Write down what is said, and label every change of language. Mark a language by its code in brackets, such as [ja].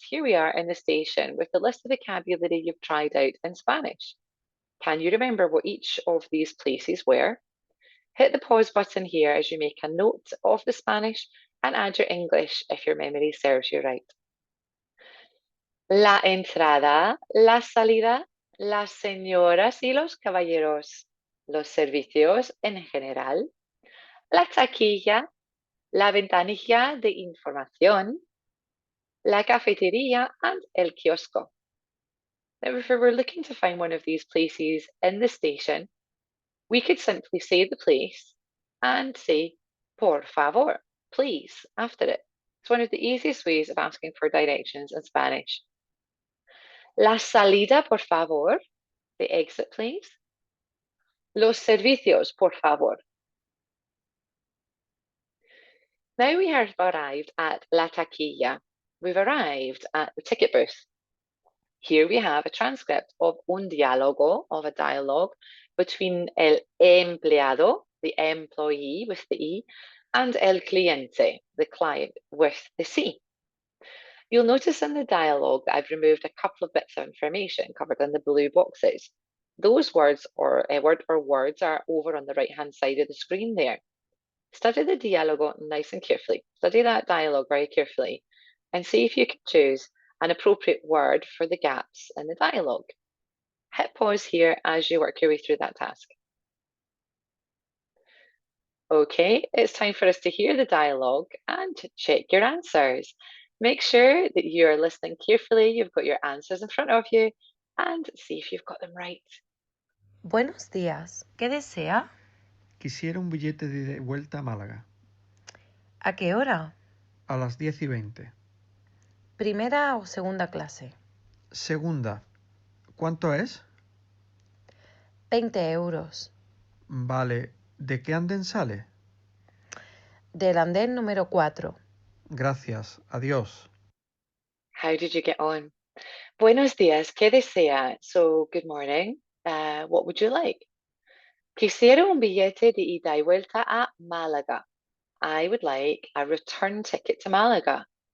[en] Here we are in the station with the list of vocabulary you've tried out in Spanish. Can you remember what each of these places were? Hit the pause button here as you make a note of the Spanish and add your English if your memory serves you right. [es] La entrada, la salida, las señoras y los caballeros, los servicios en general, la taquilla, la ventanilla de información, la cafetería, and el kiosco. [en] Now, if we were looking to find one of these places in the station, we could simply say the place and say, [es] por favor, [en] please, after it. It's one of the easiest ways of asking for directions in Spanish. [es] La salida, por favor, [en] the exit, please. [es] Los servicios, por favor. [en] Now we have arrived at la taquilla. We've arrived at the ticket booth. Here we have a transcript of un diálogo, of a dialogue, between el empleado, the employee with the E, and el cliente, the client with the C. You'll notice in the dialogue that I've removed a couple of bits of information covered in the blue boxes. Those words or words are over on the right-hand side of the screen there. Study the dialogo nice and carefully. Study that dialogue very carefully and see if you can choose an appropriate word for the gaps in the dialogue. Hit pause here as you work your way through that task. Okay, it's time for us to hear the dialogue and check your answers. Make sure that you're listening carefully, you've got your answers in front of you, and see if you've got them right. [es] Buenos días. ¿Qué desea? Quisiera un billete de ida y vuelta a Málaga. ¿A qué hora? A las 10:20. ¿Primera o segunda clase? Segunda. ¿Cuánto es? 20 euros. Vale. ¿De qué andén sale? Del andén número 4. Gracias. Adiós. [en] How did you get on? [es] Buenos días, ¿qué desea? [en] So, good morning. What would you like? [es] Quisiera un billete de ida y vuelta a Málaga. [en] I would like a return ticket to Málaga.